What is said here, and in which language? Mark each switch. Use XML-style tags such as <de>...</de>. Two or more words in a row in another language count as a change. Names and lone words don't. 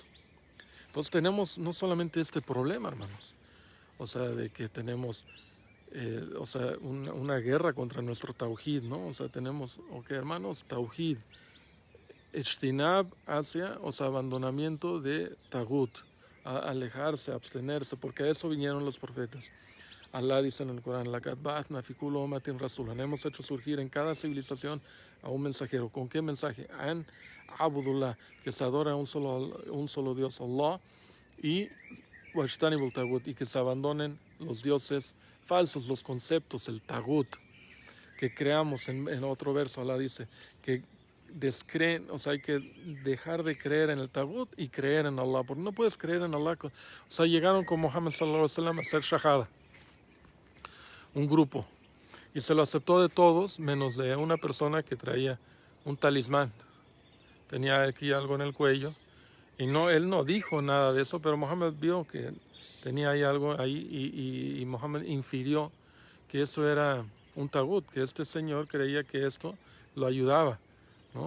<es>Entonces tenemos no solamente este problema, hermanos, o sea, de que tenemos o sea, una guerra contra nuestro tawhid, ¿no? O sea, tenemos, ok, hermanos, tawhid, ijtinab hacia, o sea, abandonamiento de tagut, alejarse, abstenerse, porque a eso vinieron los profetas. Allah dice en el Corán,</es> <ar>"لقد بعثنا في كل أمة رسولا",</ar> <es>hemos hecho surgir en cada civilización a un mensajero. ¿Con qué mensaje?</es> <ar>أن اعبدوا الله,</ar> <es>que se adora a un solo Dios, Allah, y</es> <ar>واجتنبوا الطاغوت,</ar> <es>y que se abandonen los dioses falsos, los conceptos, el tagut, que creamos en otro verso. Allah dice que descreen, o sea, hay que dejar de creer en el tagut y creer en Allah, porque no puedes creer en Allah. O sea, llegaron con Muhammad</es> <ar>صلى الله عليه وسلم</ar> <es>a hacer shahada, un grupo, y se lo aceptó de todos menos de una persona que traía un talismán, tenía aquí algo en el cuello, y no, él no dijo nada de eso, pero Muhammad vio que tenía ahí algo ahí, y Muhammad infirió que eso era un tagut, que este señor creía que esto lo ayudaba, ¿no?</es>